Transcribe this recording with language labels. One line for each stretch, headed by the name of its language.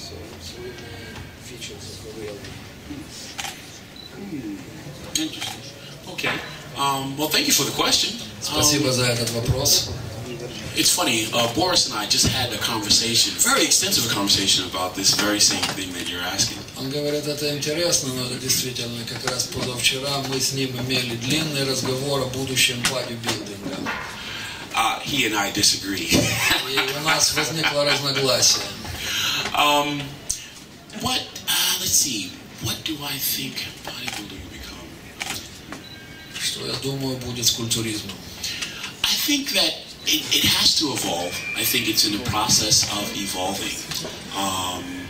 English: So 3 main features of a real man. Interesting. Okay. Well, thank you for the question.
Russian: Спасибо за этот вопрос.
English: It's funny, Boris and I just had a conversation, very extensive conversation about this very same thing that you're asking.
Russian: Он говорит, это интересно, но это действительно, как раз позавчера мы с ним имели длинный разговор о будущем бодибилдинга.
English: He and I disagree.
Russian: И у нас возникло разногласие.
English: Let's see, what do I think bodybuilding will become?
Russian: Что я думаю будет с культуризмом?
English: I think that it has to evolve. I think it's in the process of evolving.